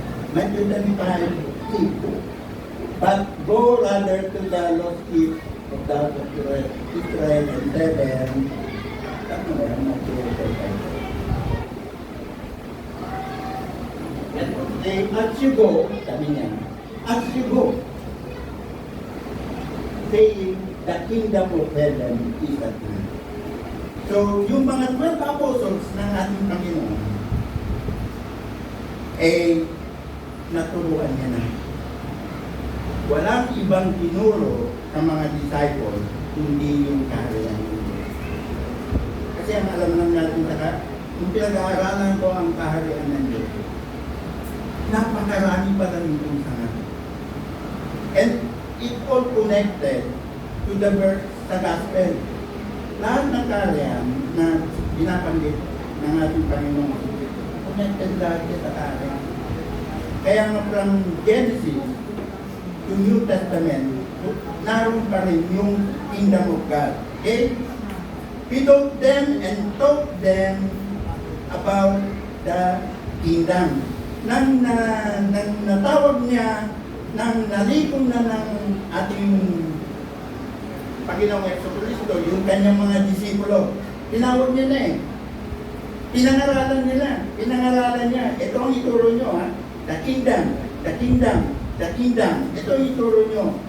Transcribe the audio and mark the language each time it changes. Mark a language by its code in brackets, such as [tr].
[en] Matthew 10:5, but go rather to the lost sheep of the house of Israel and tell them, [tl] ano ba yan? [en] As you go, [tl] sabi niya, [en] as you go, saying, the kingdom of heaven is at hand. [tl] So, yung mga 12 apostles ng ating Panginoon, naturuan niya na. Walang ibang tinuro sa mga disciples kundi yung kaharian ng Diyos. Kasi ang alam lang natin kung pinag-aaralan ko ang kaharian ng Diyos, napakarami pa rin itong sa natin. [en] And it all connected to the verse sa gospel. [tl] Lahat ng kaharian na binabanggit ng ating Panginoon, connected lahat sa kaharian. Kaya nga [en] from Genesis to New Testament, [tl] naroon pa rin yung [en] kingdom of God. Okay? He taught them and taught them about the kingdom. [tl] Nang natawag niya nang nalikom na ng ating Panginoong Jesucristo, yung kanyang mga disipulo, tinawag niya na eh. Pinangaralan niya. Ito ang ituro nyo, ha? [en] The kingdom, the kingdom, the kingdom. [tl] Ito ang ituro nyo.